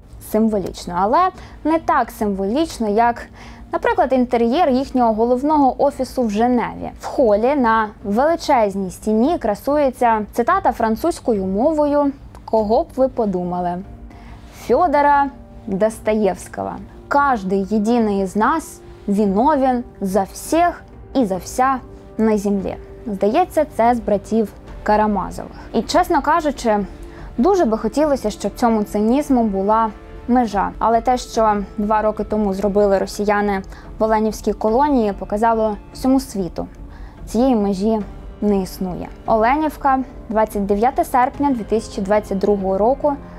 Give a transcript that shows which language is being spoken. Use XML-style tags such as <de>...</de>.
<uk>Символічно, але не так символічно, як, наприклад, інтер'єр їхнього головного офісу в Женеві. В холі на величезній стіні красується цитата французькою мовою «Кого б ви подумали?»</uk> <ru>Федора Достоевского. «Каждый единый из нас виновен за всех</ru> <uk>і за вся на землі». Здається, це з братів Карамазових. І, чесно кажучи, дуже би хотілося, щоб цьому цинізму була межа. Але те, що 2 роки тому зробили росіяни в Оленівській колонії, показало всьому світу. Цієї межі не існує. Оленівка, 29 серпня 2022 року.</uk>